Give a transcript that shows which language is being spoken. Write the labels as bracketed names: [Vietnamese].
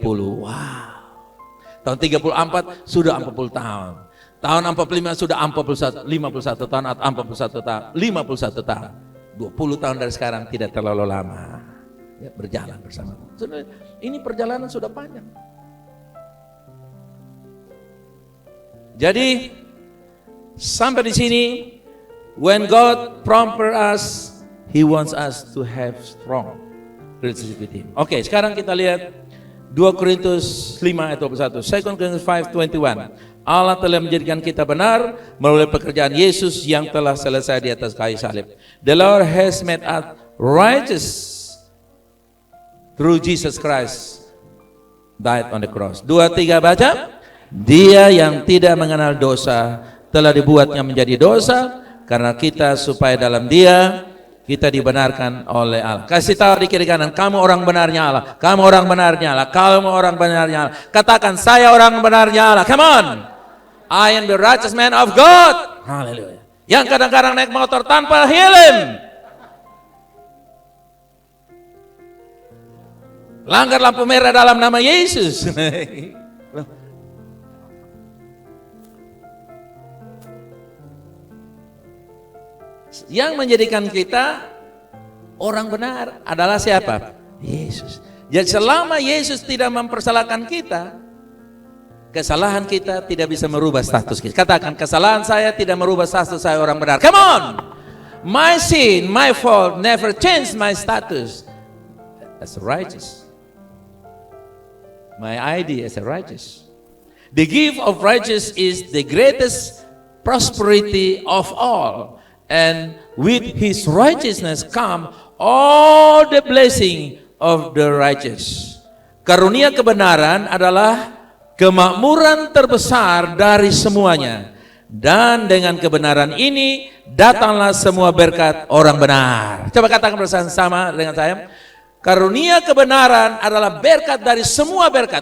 [Indonesian] Wow. Tahun 34 sudah 40 tahun. Tahun 45 sudah 51 tahun atau 41 tahun, 51 tahun. 20 tahun dari sekarang tidak terlalu lama. Ya, berjalan bersama Tuhan. Ini perjalanan sudah panjang. Jadi sampai di sini, [English] when God prompted us, He wants us to have strong relationship with Him. [Indonesian] Oke, sekarang kita lihat 2 Korintus 5 ayat 21. 2 Korintus 5:21. Allah telah menjadikan kita benar melalui pekerjaan Yesus yang telah selesai di atas kayu salib. [English] The Lord has made us righteous through Jesus Christ died on the cross. [Indonesian] 2-3 baca. Dia yang tidak mengenal dosa telah dibuatnya menjadi dosa karena kita, supaya dalam Dia kita dibenarkan oleh Allah. Kasih tahu di kiri kanan, kamu orang benarnya Allah. Kamu orang benarnya Allah. Kamu orang benarnya Allah. Katakan, saya orang benarnya Allah. [English] Come on. I am the righteous man of God. Haleluya. [Indonesian] Yang kadang-kadang naik motor tanpa helm. Langgar lampu merah dalam nama Yesus. Yang menjadikan kita orang benar adalah siapa? Yesus. Jadi selama Yesus tidak mempersalahkan kita, kesalahan kita tidak bisa merubah status kita. Katakan, kesalahan saya tidak merubah status saya orang benar. [English] Come on. My sin, my fault never changed my status as righteous. My ID as a righteous. The gift of righteous is the greatest prosperity of all. And with His righteousness come all the blessing of the righteous. [Indonesian] Karunia kebenaran adalah kemakmuran terbesar dari semuanya. Dan dengan kebenaran ini datanglah semua berkat orang benar. Coba katakan bersama dengan saya. Karunia kebenaran adalah berkat dari semua berkat.